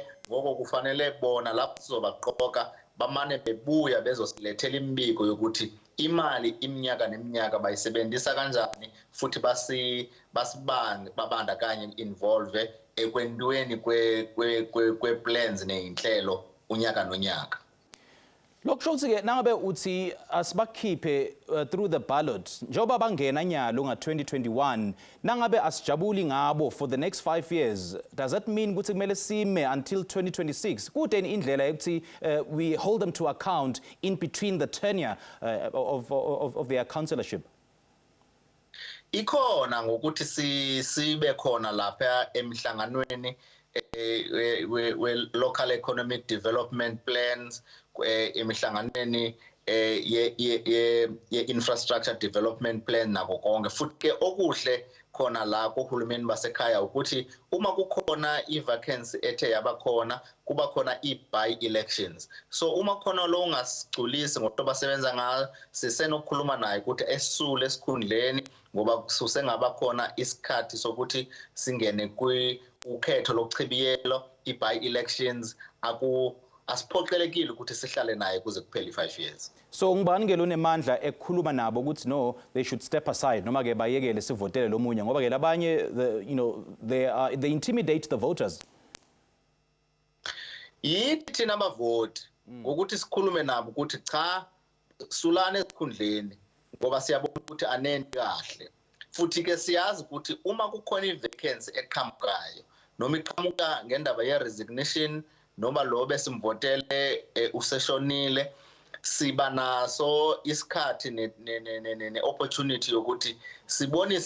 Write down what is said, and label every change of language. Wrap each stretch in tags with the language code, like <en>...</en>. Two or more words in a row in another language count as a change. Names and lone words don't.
<zu>Ngoko kufanele bona lapho sizobaqoka bamane bebuya bezosilethela imbiko yokuthi imali iminyaka neminyaka bayisebenzisa kanjani, futhi babandakanye involve ekwentweni kwe-plans ney'nhlelo unyaka nonyaka. Lokusho nangabe uthi asibakhiphe</zu> <en>through the ballot</en> <zu>njengoba bangena nyalo nga-2021 nangabe asijabuli ngabo</zu> <en>for the next 5 years, does that mean</en> <zu>ukuthi kumele sime until 2026? Kudeni indlela yokuthi</zu> <en>we hold them to account in between the tenure of their councillorship?</en> <zu>Ikhona ngokuthi sibe khona lapha emhlanganweni we-</zu> <en>local economic development plans,</en> <zu>emihlanganweni ye-</zu> <en>infrastructure development plan</en> <zu>nako konke. Futhi ke okuhle khona la kohulumeni basekhaya ukuthi uma kukhona i-vacancy ethe yabakhona kuba khona i-by-elections. So uma khona lo ungasiculisi ngoba basebenza ngayo, sisenokukhuluma naye ukuthi esule esikhundleni ngoba kusengaba khona isikhathi sokuthi singene ukhetho lokuchibiyelo, i-by-elections, asiphoqelekile ukuthi sihlale naye kuze kuphele 5 years. So ngibani ke lonemandla ekukhuluma nabo ukuthi no,</zu> <en>they should step aside</en> <zu>noma ke bayekele sivotele lomunye ngoba ke labanye</zu> <en>they intimidate the voters.</en> <zu>yithi thina abavoti ukuthi sikhulume nabo ukuthi cha sulane esikhundleni ngoba siyabona ukuthi anenti kahle futhi ke siyazi ukuthi uma kukhona i-vacancy eqhamukayo noma iqhamuka ngendaba ye-resignation noma lo besimvotele useshonile siba naso isikhathi ne-opportunity yokuthi sibonise</zu>